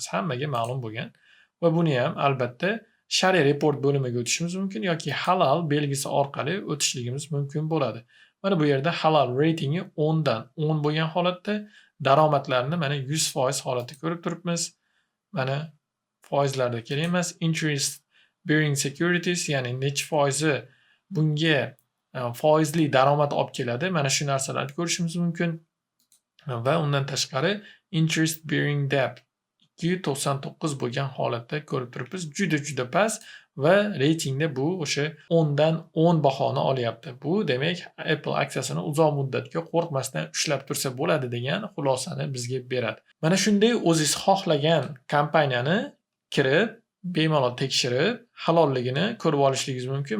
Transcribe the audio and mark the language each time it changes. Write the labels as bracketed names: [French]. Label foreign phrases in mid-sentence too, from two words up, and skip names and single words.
[Uzbek] Hammaga ma'lum bo'lgan va buni ham albatta shariy report bo'limiga o'tishimiz mumkin yoki halal belgisi orqali o'tishligimiz mumkin bo'ladi. Mana bu yerda halal reytingi 10 dan 10 bo'lgan holatda daromadlarni mana 100% holatda ko'rib turibmiz. Mana foizlarda kerak emas, [English] interest bearing securities, [Uzbek] ya'ni necha foizi bunga foizli daromad olib keladi. Mana shu narsalarni ko'rishimiz mumkin. Va undan tashqari [English] interest bearing debt [Uzbek] 299 bo'lgan holatda ko'rib turibmiz. Juda past va reytingda bu o'sha 10 dan 10 bahoni olyapti. Bu demak Apple aksiyasini uzoq muddatga qo'rqmasdan ushlab tursa bo'ladi degan xulosani bizga beradi. Mana shunday o'zingiz xohlagan kompaniyani kirib, bemalol tekshirib, halolligini ko'rib olishingiz mumkin.